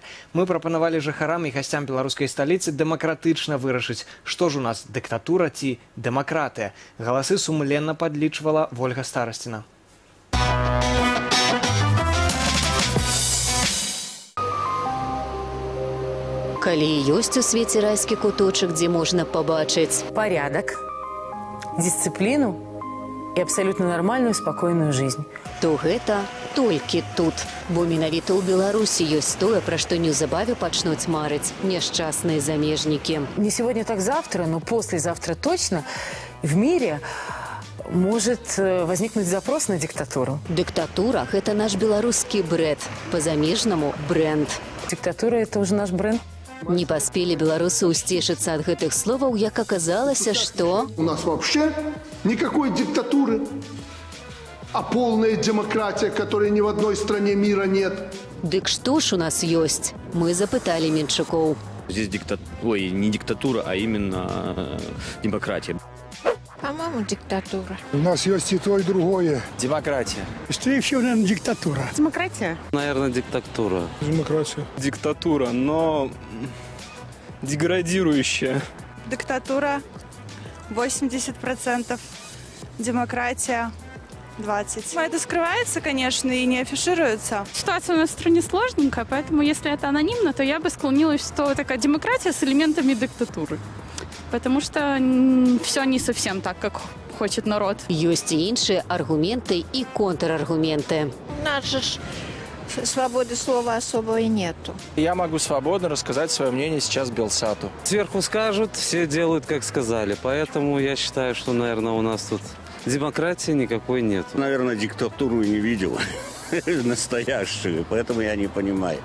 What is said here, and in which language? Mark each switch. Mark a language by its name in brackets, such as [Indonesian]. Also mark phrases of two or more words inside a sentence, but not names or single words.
[Belarusian] Мы прапанавалі жыхарам і гасцям беларускай сталіцы дэмакратычна вырашыць, што ж у нас дыктатура ці дэмакратыя. Галасы сумленна падлічвала Вольга Старасціна. Калі ёсць у свеце райскі куточак, дзе можна пабачыць [Russian] порядок, дисциплину и абсолютно нормальную, спокойную жизнь, [Belarusian] то гэта толькі тут. Бо менавіта ў Беларусі ёсць тое, пра што неўзабаве пачнуць марыць няшчасныя замежнікі. [Russian] Не сегодня, так завтра, но послезавтра точно в мире может возникнуть запрос на диктатуру. [Belarusian] Дыктатура – гэта наш беларускі брэд, па-замежнаму брэнд. [Russian] Диктатура – это уже наш бренд. [Belarusian] Не паспелі беларусы ўсцешыцца ад гэтых словаў, як аказалася, што [Russian] у нас вообще никакой диктатуры, а полная демократия, которой ни в одной стране мира нет. [Belarusian] Дык што ж у нас ёсць? Мы запыталі Менчукоў. [Russian] Здесь не диктатура, а именно демократия. По-моему, диктатура. У нас есть и то, и другое. Демократия. Скорее всего, наверное, диктатура. Демократия? Наверное, диктатура. Демократия. Диктатура, но деградирующая. Диктатура 80%, демократия 20%. Это скрывается, конечно, и не афишируется. Ситуация у нас в стране сложненькая, поэтому если это анонимно, то я бы склонилась, что такая демократия с элементами диктатуры. Потому что все не совсем так, как хочет народ. [Belarusian] Ёсць і іншыя аргументы і контраргументы. [Russian] У нас же свободы слова особо и нету. Я могу свободно рассказать свое мнение сейчас Белсату. Сверху скажут, все делают, как сказали. Поэтому я считаю, что, наверное, у нас тут демократии никакой нет. Наверное, диктатуру не видел настоящую, поэтому я не понимаю.